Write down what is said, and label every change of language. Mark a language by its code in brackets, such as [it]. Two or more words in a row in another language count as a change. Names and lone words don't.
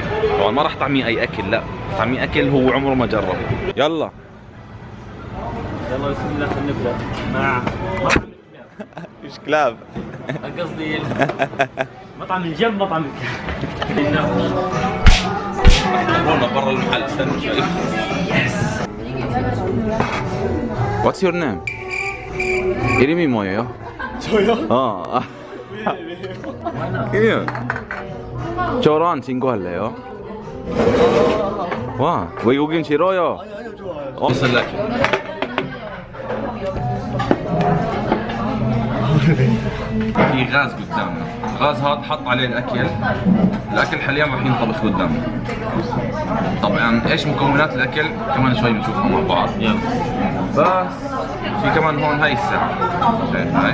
[ar] طبعا ما راح طعميه اي اكل، لا طعميه اكل هو عمره ما جربه. يلا بسم الله خلينا نبدا مع ايش كلاب؟ قصدي مطعم الجنب، مطعم الكلاب. رونا برا المحل، استنى شوي. [en] What's your name? [ko] 이름이 뭐예요? 저요? 이름. 저랑 친구할래요? 와, 왜 여긴 싫어요? 아니요 좋아요. 슬라키. [ar] في غاز قدامنا، الغاز هذا حط عليه الاكل حاليا راح ينطبخ قدامنا. طبعا ايش مكونات الاكل كمان شوي بنشوفها مع بعض. يلا. بس في كمان هون هاي الساعة، شايف هاي؟